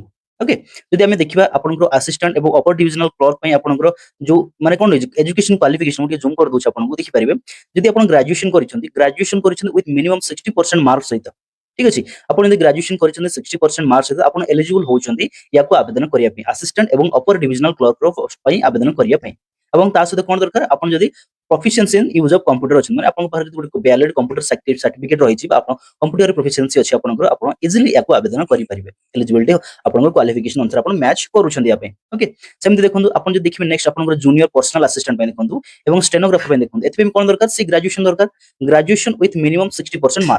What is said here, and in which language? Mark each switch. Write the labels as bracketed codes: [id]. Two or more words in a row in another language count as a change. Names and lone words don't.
[or] ଓକେ, ଯଦି ଆମେ ଦେଖିବା ଆପଣଙ୍କର ଆସିଷ୍ଟାଣ୍ଟ ଏବଂ [en] upper divisional clerk [or] ପାଇଁ ଆପଣଙ୍କର ଯୋଉ ମାନେ କଣ ରହିଛି [en] education qualification [or] ଟିକେ ଜୁମ୍ କରି ଦଉଛି ଆପଣଙ୍କୁ ଦେଖିପାରିବେ। ଯଦି ଆପଣ ଗ୍ରାଜୁଏସନ କରିଛନ୍ତି [en] with minimum 60% mark [or] ସହିତ, ଠିକ ଅଛି ଆପଣ ଯଦି ଗ୍ରାଜୁଏସନ କରିଛନ୍ତି 60% ମାର୍କ ସହିତ ଆପଣ ଏଲିଜିବଲ ହଉଛନ୍ତି ୟାକୁ ଆବେଦନ କରିବା ପାଇଁ, ଆସିଷ୍ଟାଣ୍ଟ ଏବଂ [en] upper divisional clerk [or] ପାଇଁ ଆବେଦନ କରିବା ପାଇଁ। ଏବଂ ତା ସହିତ କଣ ଦରକାର, ଆପଣ ଯଦି [en] proficiency in use of computer [or] ଅଛି ମାନେ ଆପଣଙ୍କ ପାଖରେ ଯଦି ଗୋଟେ [en] valid computer certificate [or] ରହିଛି ବା ଆପଣ [en] computer proficiency [or] ଅଛି ଆପଣଙ୍କର, ଆପଣ ଇଜିଲି ୟାକୁ ଆବେଦନ କରିପାରିବେ। ଏଲିଜିବିଲିଟି ଆପଣଙ୍କର କ୍ୱାଲିଫିକେସନ ଅନୁସାରେ ଆପଣ ମ୍ୟାଚ୍ କରୁଛନ୍ତି ୟା ପାଇଁ। ଓକେ, ସେମିତି ଦେଖନ୍ତୁ ଆପଣ ଯଦି ଦେଖିବେ ନେକ୍ସଟ ଆପଣଙ୍କର [en] junior personal assistant [or] ପାଇଁ ଦେଖନ୍ତୁ ଏବଂ ଷ୍ଟେନୋଗ୍ରାଫର ପାଇଁ ଦେଖନ୍ତୁ। ଏଥିପାଇଁ କଣ ଦରକାର, ସେ ଗ୍ରାଜୁଏସନ ଦରକାର, [en] graduation with minimum 60% mark.